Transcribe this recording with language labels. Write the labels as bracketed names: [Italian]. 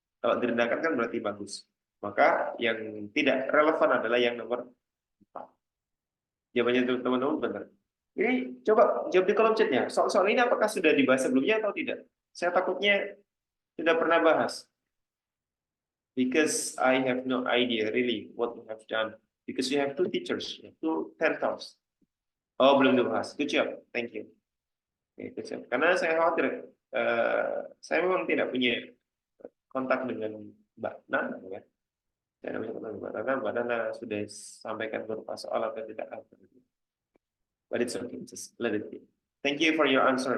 [Indonesian] Kalau direndahkan kan berarti bagus. Maka yang tidak relevan adalah yang nomor 4. Jawabannya teman-teman benar. Ini coba jawab di kolom chatnya. Soal ini apakah sudah dibahas sebelumnya atau tidak? Saya takutnya sudah pernah bahas. [English] Because I have no idea really what we have done. Because we have two teachers, two mentors. Oh, [Indonesian] belum dibahas. [English] Good job. Thank you. Oke, good job. [Indonesian] Karena saya khawatir, saya memang tidak punya kontak dengan Mbak Nana, ya. Saya namanya kontak dengan Mbak Nana sudah sampaikan beberapa soal atau tidak. [English] But it's okay, just let it be. Thank you for your answer.